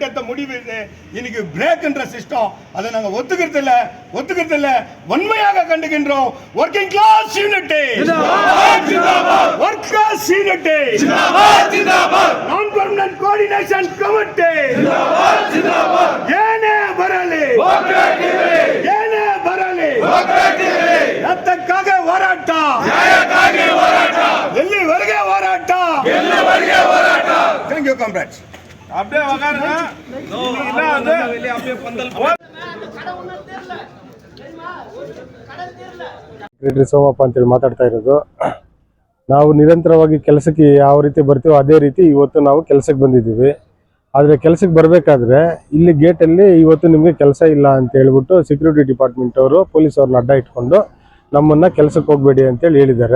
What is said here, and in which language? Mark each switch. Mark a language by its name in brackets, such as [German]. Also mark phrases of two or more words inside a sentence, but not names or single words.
[Tamil] எடுத்த முடிவு இன்னைக்கு பிரேக்ன்ற சிஸ்டம் அதை நாங்க ஒத்துக்கிறது இல்ல வன்மையாக கண்டுகின்றோம். [English] working class unity workers unity non permanent coordination committee [Kannada] ಏನೇ ಬರಲಿ ರಕ್ತಕ್ಕಾಗಿ ಹೋರಾಟ ಎಲ್ಲಿವರೆಗೆ ಹೋರಾಟ [English] thank you comrades. [Tamil] அப்படியே வகாருங்க இல்ல வந்து அப்படியே பந்தல் [Kannada] ಸೋಮಪ್ಪ ಅಂತೇಳಿ ಮಾತಾಡ್ತಾ ಇರೋದು. ನಾವು ನಿರಂತರವಾಗಿ ಕೆಲಸಕ್ಕೆ ಯಾವ ರೀತಿ ಬರ್ತೀವೋ ಅದೇ ರೀತಿ ಇವತ್ತು ನಾವು ಕೆಲಸಕ್ಕೆ ಬಂದಿದ್ದೀವಿ. ಆದರೆ ಕೆಲಸಕ್ಕೆ ಬರಬೇಕಾದ್ರೆ ಇಲ್ಲಿ ಗೇಟಲ್ಲಿ ಇವತ್ತು ನಿಮಗೆ ಕೆಲಸ ಇಲ್ಲ ಅಂತ ಹೇಳ್ಬಿಟ್ಟು ಸೆಕ್ಯೂರಿಟಿ ಡಿಪಾರ್ಟ್ಮೆಂಟ್ ಅವರು ಪೊಲೀಸ್ ಅವ್ರನ್ನ ಅಡ್ಡ ಇಟ್ಕೊಂಡು ನಮ್ಮನ್ನು ಕೆಲಸಕ್ಕೆ ಹೋಗಬೇಡಿ ಅಂತೇಳಿ ಹೇಳಿದ್ದಾರೆ.